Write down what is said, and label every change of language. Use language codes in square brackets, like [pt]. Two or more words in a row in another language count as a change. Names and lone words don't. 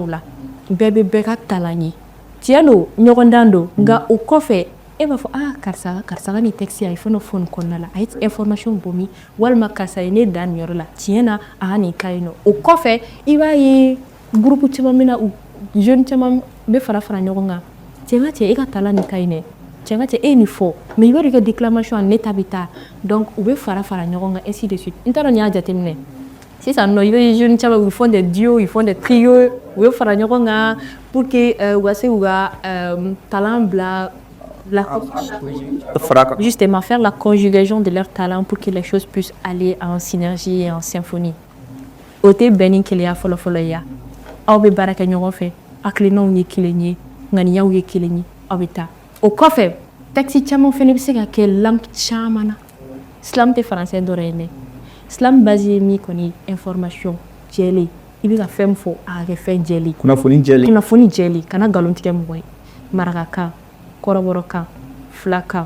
[bm] la bɛɛ bɛ bɛɛ ka talan ye tiɲɛ don ɲɔgɔndan don nka o kɔfɛ e b'a fɔ karisa ka nin texte a ye fɛn dɔ fɔ nin kɔnɔna la a ye information bɔ min walima karisa ye ne da nin yɔrɔ la tiɲɛ na a ka nin ka yen nɔ o kɔfɛ i b'a ye groupe caman bɛ na jeune caman bɛ fara ɲɔgɔn kan cɛ ka cɛ e ka talan nin ka ɲi dɛ cɛ ka cɛ e nin fɔ mais i b'a dɔn i ka déclamation ne ta bɛ taa donc u bɛ fara ɲɔgɔn kan [fr] ainsi de suite [bm] n t'a dɔn n'i y'a jateminɛ sisan nɔ i bɛ jeune caman [fr] ils font des duos ils font des trios [bm] u bɛ fara ɲɔgɔn kan [fr] pour que [bm] u ka se k'u ka talent bila [fr] justement faire la conjugaison de leurs talents pour que les choses puissent aller en synergie et en symphonie. [bm] O tɛ bɛn ni kelenya fɔlɔ-fɔlɔ ye aw bɛ baara kɛ ɲɔgɔn fɛ hakilinaw ye kelen ye ŋaniyaw ye kelen ye aw bɛ taa o kɔfɛ texte caman fɛnɛ bɛ se ka kɛ langue caman na islam tɛ français dɔrɔn ye dɛ islam base ye min kɔni information jɛlen i bɛ ka fɛn min fɔ a ka kɛ fɛn jɛlen kunnafoni jɛlen kana nkalon tigɛ mɔgɔ ye marakakan kɔrɔbɔrɔkan filakan